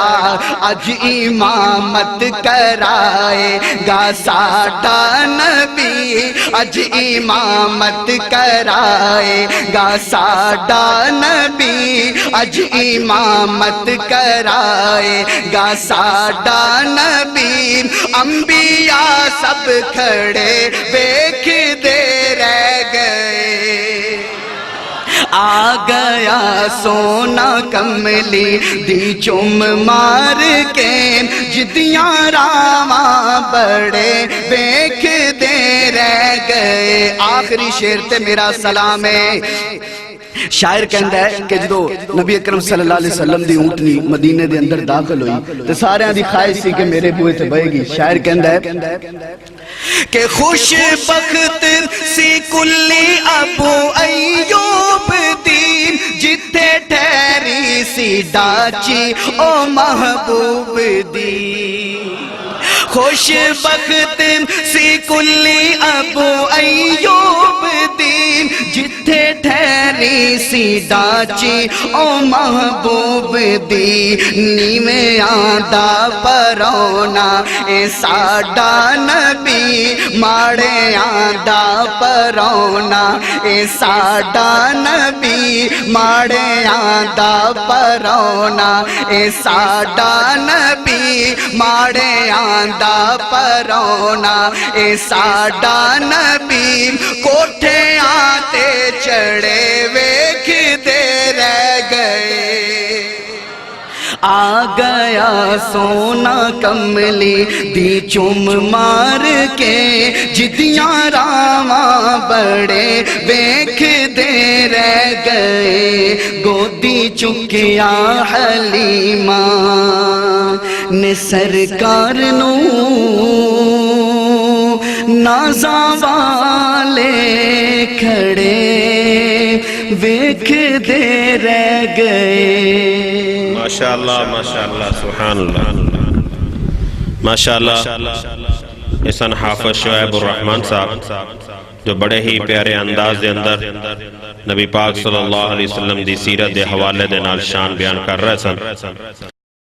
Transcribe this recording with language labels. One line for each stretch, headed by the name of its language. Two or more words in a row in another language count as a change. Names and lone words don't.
Punjabi: اج امامت کرائے گا ساڈا نبی, اج امامت کرائے گا ساڈا نبی, اج امامت کرائے گا ساڈا نبی. انبیاء سب کھڑے ویکھ دے رہ گئے. آ گیا سونا کملی دی چم مار کے جدیاں راواں بڑے ویکھ دے رہ گئے. آخری شعر تے میرا سلام ہے. شاعر کہندا ہے کہ جدو نبی اکرم
Arabic: صلی اللہ علیہ وسلم
Punjabi: دی اونٹنی مدینے دے اندر داخل ہوئی تے سارے دی خواہش سی کہ میرے بوئے تے بہے گی. شاعر کہندا ہے کہ خوش بخت سی کلی ابو ایوب دی, جتھے ٹھہری سی ڈاچی او محبوب دی. خوش بخت سی کلی ابو ایوب دی, جتھے ٹھہری سی ڈاچی او محبوب دی. نیویں آندا پرونا اے ساڈا نبی, ماڑے آندا پرونا اے ساڈا نبی, ماڑے آندا پرونا اے ساڈا نبی, ماڑے آندا پرونا اے ساڈا نبی. کوٹھے آتے چڑھے ویکھ دے رہ گئے. آ گیا سونا کملی دی چوم مار کے جدیاں راواں بڑے ویکھ دے رہ گئے گودی چکیا حلیمہ نے سرکار نو نازاں والے کھڑے ویکھ دے رہ گئے.
Arabic: ماشاءاللہ ماشاءاللہ سبحان اللہ ماشاءاللہ.
Punjabi: احسان حافظ شعیب الرحمن صاحب جو بڑے ہی پیارے انداز دے اندر نبی پاک
Arabic: صلی اللہ علیہ وسلم
Punjabi: دی سیرت دے حوالے دے نال شان بیان کر رہے سن.